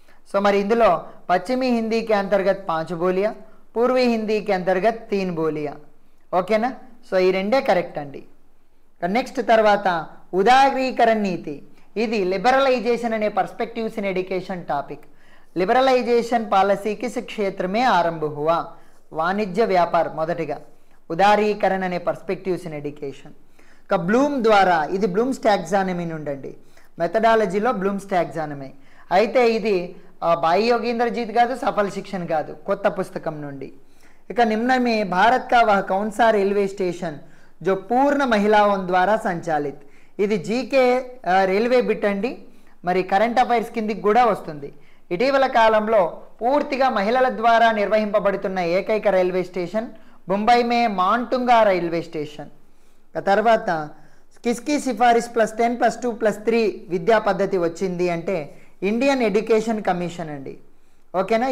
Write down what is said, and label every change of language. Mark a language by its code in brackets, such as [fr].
[te] So మరి ఇందులో పశ్చిమీ హిందీ [hi] के अंतर्गत [te] 5 బోలియా, పూర్వీ హిందీ के अंतर्गत 3 బోలియా. ఓకేనా? సో ఈ రెండే కరెక్ట్ అండి. నెక్స్ట్ తర్వాత ఉదారీకరణ నీతి, ఇది లిబరలైజేషన్ అనే perspectives in education topic. [hi] Liberalisation policy किस क्षेत्र में आरंभ हुआ? वाणिज्य व्यापार [te] మొదటిగా, ఉదారీకరణ అనే పర్స్పెక్టివ్స్ ఇన్ ఎడ్యుకేషన్. బ్లూమ్ ద్వారా, ఇది బ్లూమ్స్ టాక్సానమీ నుండి, మెథడాలజీలో బ్లూమ్స్ టాక్సానమీ. అయితే ఇది भाई योगेंद्रजीत కాదు, సఫల్ శిక్షణ కాదు, కొత్త పుస్తకం నుండి. ఇక [hi] నిమ్న में भारत का वह कौन सा रेलवे स्टेशन जो पूर्ण महिलाओं द्वारा संचालित. [te] ఇది జీకే రైల్వే బిట్ అండి, మరి కరెంట్ అఫైర్స్ కిందికి కూడా వస్తుంది. ఇటీవల కాలంలో పూర్తిగా మహిళల ద్వారా నిర్వహింపబడుతున్న ఏకైక రైల్వే స్టేషన్ ముంబై మే మాంటుంగా రైల్వే స్టేషన్. తర్వాత [hi] కిస్కి సిఫారిస్ [te] +10+2+3 విద్యా పద్ధతి వచ్చింది అంటే ఇండియన్ ఎడ్యుకేషన్ కమిషన్ అండి. ఓకేనా?